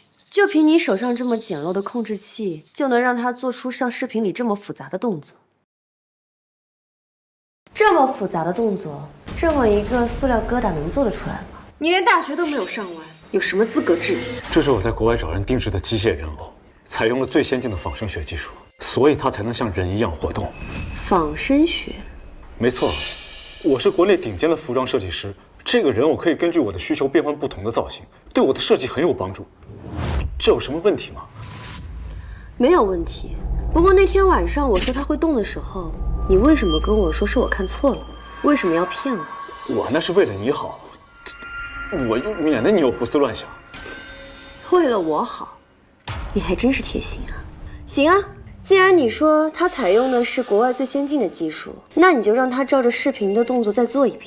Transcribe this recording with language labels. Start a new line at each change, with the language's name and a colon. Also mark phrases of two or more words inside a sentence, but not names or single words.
Chinese: 就凭你手上这么简陋的控制器，就能让他做出像视频里这么複雜的動作？這麼複雜的動作，這麼一個塑料疙瘩能做得出來嗎？你連大學都沒有上完，有什麼資格質疑？這是我在國外找人定制的機械人偶，採用了最先進的仿生學技術，所以它才能像人一樣活動。仿生學？沒錯，我是國內頂尖的服裝設計師。這個人偶可以根據我的需求變換不同的造型，對我的設計很有幫助。這有什麼問題嗎？沒有問題。不過那天晚上我說它會動的時候，你為什麼跟我說是我看錯了？為什麼要騙我？我那是為了你好，我就免得你有胡思亂想。為了我好，你還真是貼心啊。行啊，既然你說它採用的是國外最先進的技術，那你就讓它照着視頻的動作再做一遍。